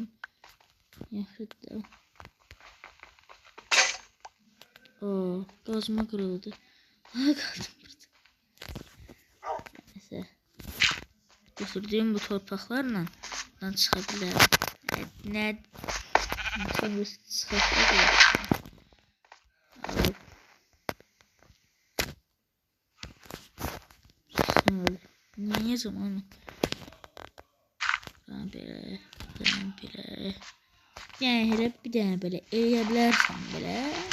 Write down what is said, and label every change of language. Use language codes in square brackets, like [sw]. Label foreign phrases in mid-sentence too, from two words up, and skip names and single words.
[az] Yaxşıdır. Oo, qazma qırıldı. Ay qaldım burada. Neyse. Götürdüyüm bu torpaqlarla buradan çıxa bilərəm. Nə? Sonra çıxa bilərəm. [tr] Niye zaman? Böyle. Yani hep bir tane böyle eleyebilirsin böyle.